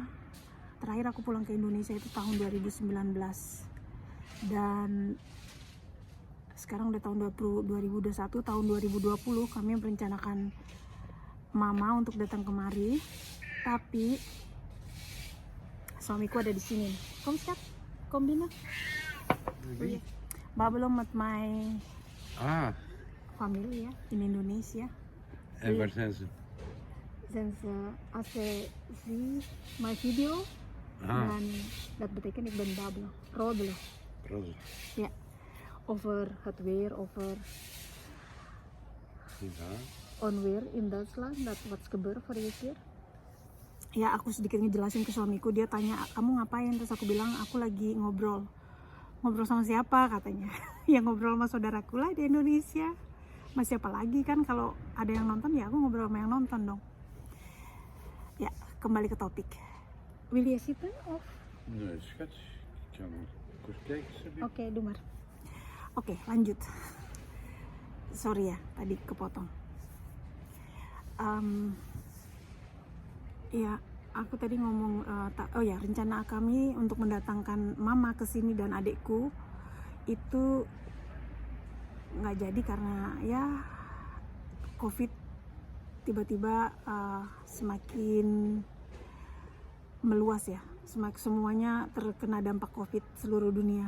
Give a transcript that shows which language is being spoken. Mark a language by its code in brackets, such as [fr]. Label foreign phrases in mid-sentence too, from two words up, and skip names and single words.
[id] Terakhir aku pulang ke Indonesia itu tahun 2019. Dan sekarang udah tahun 2021, tahun 2020 kami merencanakan mama untuk datang kemari. Tapi suamiku ada di sini. [nl] Kom siap? Kom binnen? Babbelen met my familie in Indonesia. En waar zijn ze? Als ze zien my video, dan dat betekent ik ben babbelen, roddelen. Ja, over het weer, over onweer in Duitsland, dat wat gebeurt vorige keer. [id] Ya, aku sedikit ngejelasin ke suamiku. Dia tanya, kamu ngapain? Terus aku bilang, aku lagi ngobrol sama siapa katanya. Ya ngobrol sama saudaraku lah di Indonesia. Mas siapa lagi kan, kalau ada yang nonton ya aku ngobrol sama yang nonton dong. Ya, kembali ke topik. [nl] Wil je zitten of? Nee, schat. Ik kan kort kijken. Oké, doe maar. Oké, [id] lanjut. Sorry ya, tadi kepotong. Ya, aku tadi ngomong, rencana kami untuk mendatangkan mama ke sini dan adikku itu nggak jadi karena ya COVID tiba-tiba semakin meluas ya, semuanya terkena dampak COVID seluruh dunia.